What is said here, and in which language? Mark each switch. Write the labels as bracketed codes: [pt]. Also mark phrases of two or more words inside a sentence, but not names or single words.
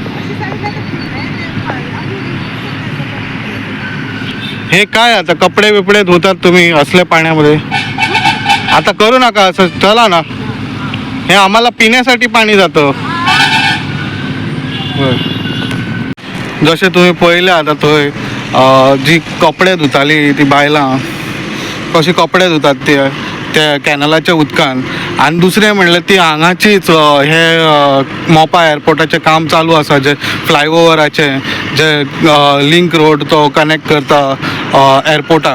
[mr] हे काय आता कपडे बिपडे धुतात तुम्ही असल्या पाण्यामध्ये? आता करू नका असं, चला ना. हे आम्हाला पिण्यासाठी पाणी जातं. [kok] जसे तुम्ही पहिले आता थंय जी कपडे धुताली ती बायलां कशी कपडे धुतात त्या कॅनलाच्या उदकान. आणि दुसरें म्हणल्यार ती हांगाचीच हे मोपा एअरपोर्टाचें काम चालू आसा, जे फ्लायओवराचे जे [en] link road [kok] तो कनेक्ट करता एअरपोर्टाक.